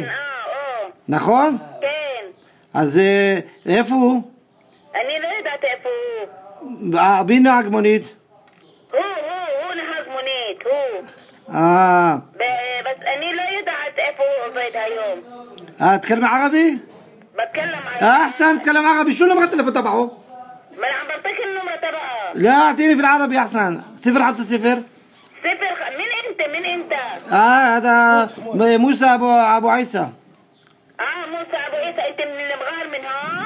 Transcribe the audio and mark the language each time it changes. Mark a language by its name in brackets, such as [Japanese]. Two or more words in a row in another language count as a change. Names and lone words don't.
[Hebrew] נכון? כן. אז איפה הוא? אני לא יודעת איפה הוא. מי נהג מונית? הוא נהג מונית, הוא. בס אני לא יודעת איפה הוא עובד היום. [Arabic] تكلم عربي؟ بتكلم عربي. أحسن تكلم عربي شو نمرة التليفون تبعه؟ ما انا عم بعطيك النمرة تبعها. لا أعطيني في العربي أحسن 0 5 0 من انت؟ هذا موسى أبو عيسى موسى ابو عيسى. انت من المغار من هون؟